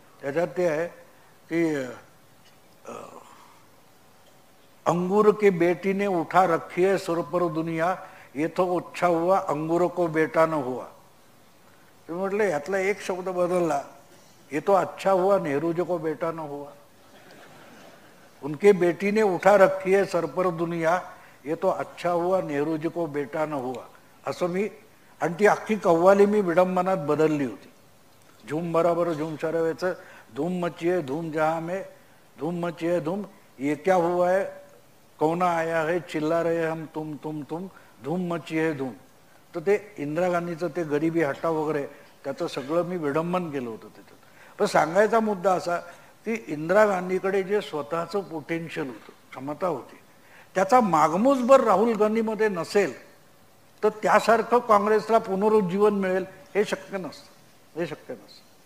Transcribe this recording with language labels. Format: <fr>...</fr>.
<mr>त्याच्यात ते आहे की</mr> <hi>अंगूर के बेटी ने उठा रखी है सुर पर दुनिया, ये तो अच्छा हुआ अंगूर को बेटा न हुआ.</hi> <mr>मी म्हटलं ह्यातला एक शब्द बदलला,</mr> <hi>ये तो अच्छा हुआ नेहरू को बेटा न हुआ. उनके बेटी ने उठा रखी है सर पर दुनिया, ये तो अच्छा हुआ नेहरू को बेटा न हुआ.</hi> <mr>असं मी, आणि ती अख्खी कव्वाली मी विडंबनात बदलली होती.</mr> <hi>झूम बराबर झूम शराबीचं धूम मची है धूम जहां में, धूम मची है धूम, ये क्या हुआ है कौन आया है चिल्ला रहे हम तुम धूम मची है धूम.</hi> <mr>तर ते इंदिरा गांधीचं ते गरिबी हटाव वगैरे त्याचं सगळं मी विडंबन केलं होतं त्याच्यात. पण सांगायचा मुद्दा असा की इंदिरा गांधीकडे जे स्वतःचं पोटेन्शियल होतं, क्षमता होती, त्याचा मागमूसभर राहुल गांधीमध्ये नसेल तर त्यासारखं काँग्रेसला पुनरुज्जीवन मिळेल हे शक्य नसतं. हे शक्य नसतं.</mr>